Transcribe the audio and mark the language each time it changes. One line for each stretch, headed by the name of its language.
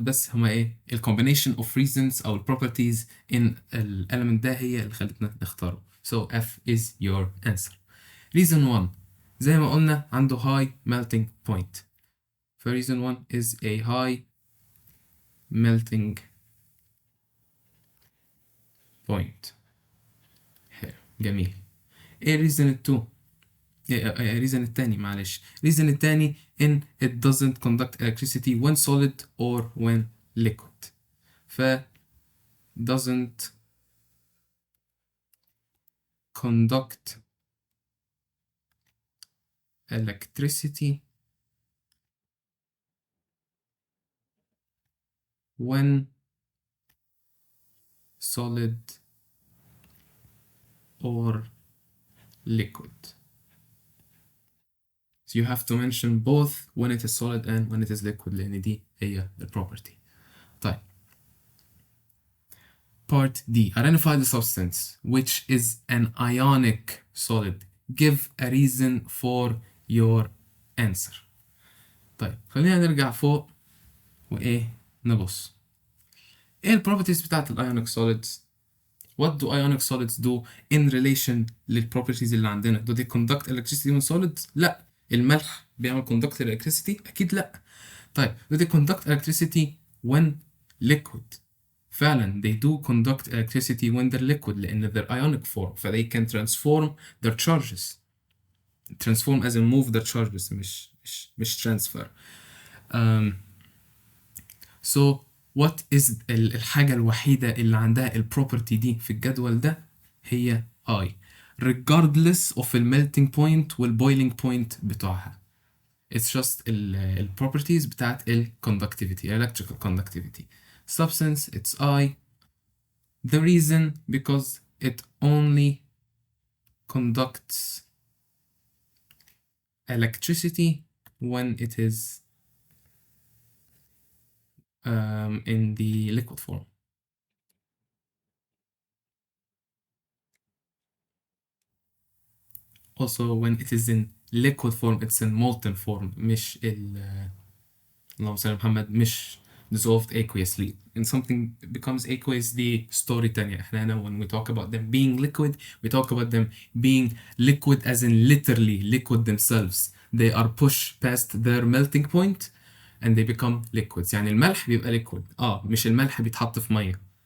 Arabic: بس هما ايه ال
English: combination of reasons
Arabic: أو ال properties in ال element ده هي اللي خلتنا نختاره.
English: So F is your answer. Reason 1
Arabic: زي ما قلنا عنده
English: high melting point. ف reason 1 is a high melting point.
Arabic: حلو جميل. ايه reason 2؟ reason التاني معلش.
English: reason التاني in it doesn't conduct electricity when solid or when liquid. ف doesn't conduct electricity when solid or liquid. So you have to mention both when it is solid and when it is liquid
Arabic: لأن دي هي
English: the property. طيب part D identify the substance which is an ionic solid. Give a reason for your answer.
Arabic: طيب خلينا نرجع فوق وإيه نبص.
English: إيه ال properties بتاعت ال ionic solids؟ What do ionic solids do in relation لل properties اللي عندنا؟ Do they conduct electricity when solid؟ لا.
Arabic: الملح بيعمل conduct electricity؟ أكيد لا.
English: طيب do they conduct electricity when liquid؟ فعلا they do conduct electricity when they're liquid لأن they're ionic form ف they can transform their charges. Transform as in move their charges مش transfer. So what is
Arabic: الحاجة الوحيدة اللي عندها البروبرتي دي في الجدول ده هي I
English: regardless of the melting point
Arabic: وال boiling point بتوعها.
English: It's just ال properties بتاعت ال conductivity electrical conductivity. Substance it's I. The reason because it only conducts electricity when it is in the liquid form. Also when it is in liquid form it's in molten form
Arabic: مش اللهم صل على محمد مش
English: dissolved aqueously. And something becomes aqueous
Arabic: دي story تانية. احنا هنا
English: when we talk about them being liquid we talk about them being liquid as in literally liquid themselves. They are pushed past their melting point and they become liquids.
Arabic: يعني الملح بيبقى liquid مش الملح بيتحط في مية.